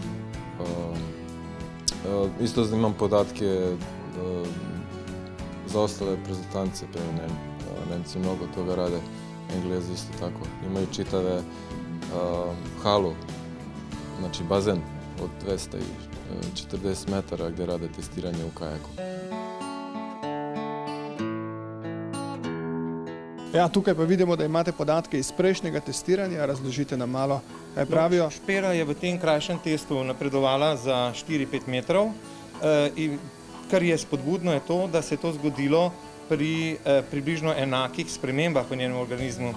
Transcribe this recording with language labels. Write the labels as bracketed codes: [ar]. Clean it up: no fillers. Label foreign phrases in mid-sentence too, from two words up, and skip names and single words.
[sr] Isto imam podatke za ostale reprezentance, Nemci mnogo toga rade, Englezi isto tako. Imaju čitave halu, znači bazen od 240 metara gdje rade testiranje u kajaku. [sl] Ja, tukaj pa vidimo, da imate podatke iz prejšnjega testiranja. Razložite nam malo, kaj pravijo. Špela je v tem krajšem testu napredovala za 4-5 metrov. Kar je spodbudno je to, da se je to zgodilo pri približno enakih spremembah v njenem organizmu.